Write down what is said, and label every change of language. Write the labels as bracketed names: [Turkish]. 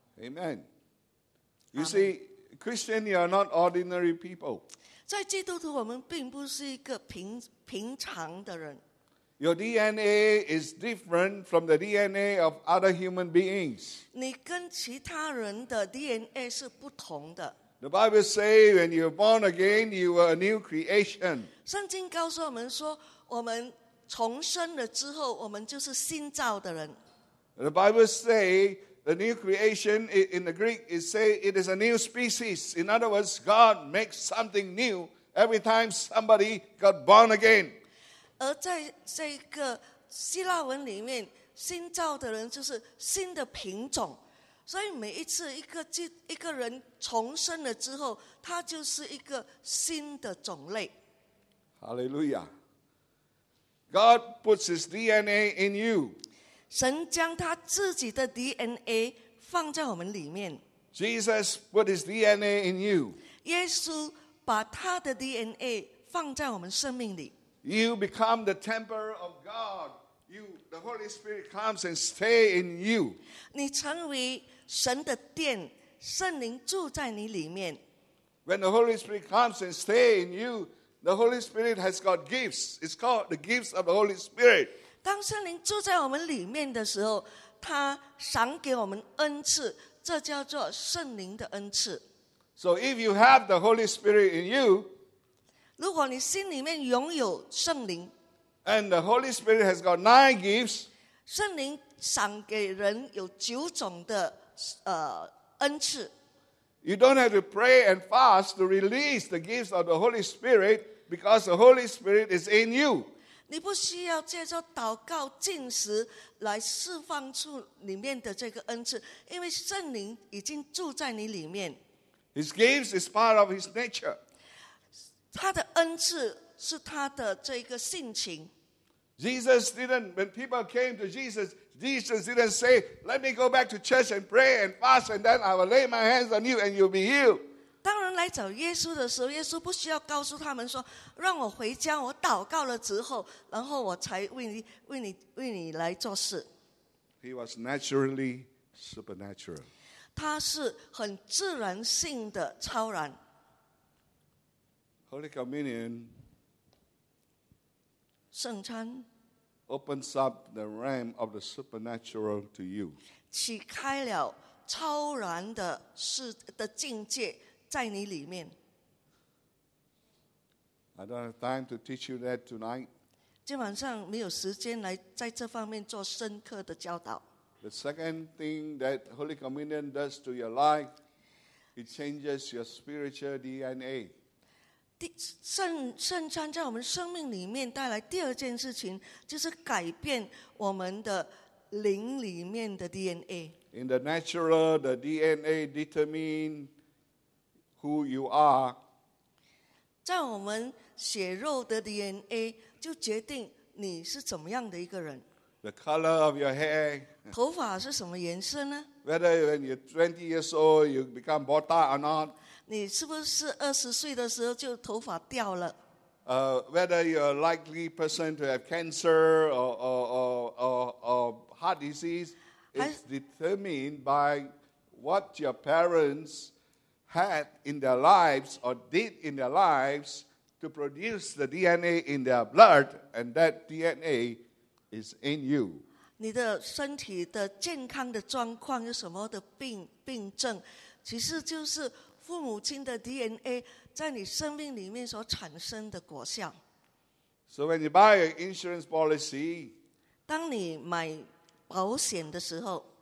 [English] Amen. You see, Christian, you are not ordinary people. [Chinese] 在基督徒，我们并不是一个平常的人。 [English] Your DNA is different from the DNA of other human beings. [Chinese] 你跟其他人的 DNA 是不同的。 [English] The Bible says when you are born again, you are a new creation. [Chinese] 圣经告诉我们说，我们重生了之后，我们就是新造的人。 [English] The Bible says the new creation, in the Greek, it says it is a new species. In other words, God makes something new every time somebody got born again. [Chinese] 而在这个希腊文里面，新造的人就是新的品种。所以每一次一个人重生了之后，他就是一个新的种类。 [English] Hallelujah. God puts his DNA in you. [Chinese] 神将他自己的 DNA 放在我们里面。 [English] Jesus put his DNA in you. [Chinese] 耶稣把他的 DNA 放在我们生命里。 [English] You become the temple of God. You, the Holy Spirit comes and stays in you. [Chinese] 你成为神的殿，圣灵住在你里面。 [English] When the Holy Spirit comes and stay in you, the Holy Spirit has got gifts. It's called the gifts of the Holy Spirit. [Chinese] 当圣灵住在我们里面的时候，他赏给我们恩赐，这叫做圣灵的恩赐。 [English] So if you have the Holy Spirit in you, [Chinese] 如果你心里面拥有圣灵， [English] and the Holy Spirit has got 9 gifts, [Chinese] 圣灵赏给人有九种的恩赐。 [English] You don't have to pray and fast to release the gifts of the Holy Spirit because the Holy Spirit is in you. [Chinese] 你不需要借着祷告进食来释放出里面的这个恩赐，因为圣灵已经住在你里面。 [English] His gifts is part of his nature. [Chinese] 他的恩赐是他的这个性情。 [English] Jesus didn't, when people came to Jesus, Jesus didn't say, let me go back to church and pray and fast and then I will lay my hands on you and you'll be healed. [Chinese] 当人来找耶稣的时候，耶稣不需要告诉他们说，让我回家，我祷告了之后，然后我才为你来做事。 [English] He was naturally supernatural. [Chinese] 他是很自然性的超然。 [English] Holy Communion [Chinese] 圣餐 [English] opens up the realm of the supernatural to you. [Chinese] 启开了超然的事的境界在你里面。 [English] I don't have time to teach you that tonight. [Chinese] 今晚上没有时间来在这方面做深刻的教导。 [English] The second thing that Holy Communion does to your life, it changes your spiritual DNA. [Chinese] 圣餐在我们生命里面带来第二件事情，就是改变我们的灵里面的 DNA。 [English] In the natural, the DNA determines who you are. [Chinese] 在我们血肉的 DNA 就决定你是怎么样的一个人。 [English] The color of your hair. [Chinese] 头发是什么颜色呢 [English] ？Whether when you're 20 years old, you become bald or not. [Chinese] 你是不是二十岁的时候就头发掉了 [English] ？Whether you're a likely person to have cancer or heart disease is determined by what your parents had in their lives or did in their lives to produce the DNA in their blood, and that DNA is in you. [Chinese] 你的身体的健康的状况有什么的病症，其实就是。父母亲的 DNA 在你生命里面所产生的果效。 [English] So when you buy an insurance policy, [Chinese] 当你买保险的时候